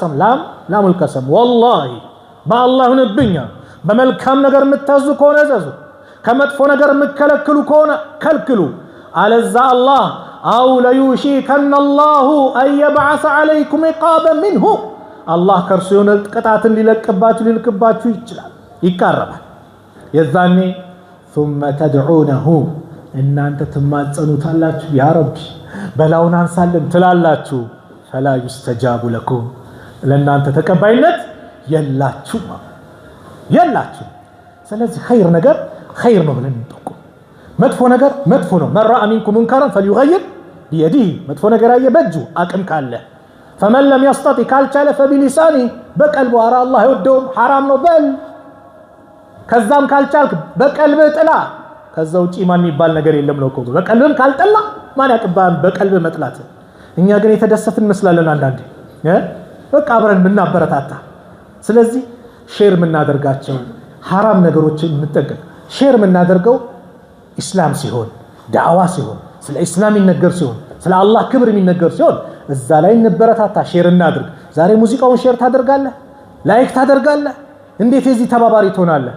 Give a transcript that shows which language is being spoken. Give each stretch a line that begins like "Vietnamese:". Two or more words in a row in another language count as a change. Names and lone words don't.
Arabic: قسم والله
Amharic: በአላህ ይሁንብኝ በመልካም ነገር የምታዙ ከሆነ እዘዙ፣ ከመጥፎ ነገር የምትከለክሉ ከሆነ ከልክሉ። አለዛ አላህ
Arabic: أو ليوشكن الله أن يبعث عليكم عقابا منه
Amharic: አላህ ከእርሱ የሆነ ቅጣትን ሊልክባችሁ ይችላል፣ ይቃረባል። የዛኔ
Arabic: ثم تدعونه
Amharic: እናንተ ትማጸኑታላችሁ፣
Arabic: يا ربي
Amharic: በላውን አንሳልን ትላላችሁ።
Arabic: فلا يستجاب لكم
Amharic: ለእናንተ ተቀባይነት የላችሁ። ስለዚህ ኸይር ነገር ኸይር ነው ብለን እንጠቁም፣ መጥፎ ነገር መጥፎ ነው።
Arabic: من رأى منكم منكرا فليغير بيده
Amharic: መጥፎ ነገር ያየ በእጁ አቅም ካለ፣ فمن
Arabic: لم يستطع
Amharic: ካልቻለ فبلسانه በቀልቡ ኧረ አላህ አይወደውም ሐራም ነው በል። ከዛም ካልቻልክ በቀልብ ጥላ። ከዛ ውጪ ማን የሚባል ነገር የለም ነው እኮ። በቀልብም ካልጠላ ማን ያቅባን በቀልብ መጥላት። እኛ ግን የተደሰትን መስላለን አንዳንዴ በቃ አብረን ምናበረታታ። ስለዚህ ሼር ምናደርጋቸው ሐራም ነገሮችን እንጠንቀቅ። ሼር ምናደርገው ኢስላም ሲሆን፣ ዳዕዋ ሲሆን፣ ስለ ኢስላም ይነገር ሲሆን፣ ስለ አላህ ክብር የሚነገር ሲሆን እዛ ላይ እንበረታታ፣ ሼር እናድርግ። ዛሬ ሙዚቃውን ሼር ታደርጋለህ፣ ላይክ ታደርጋለህ፣ እንዴት የዚህ ተባባሪ ትሆናለህ?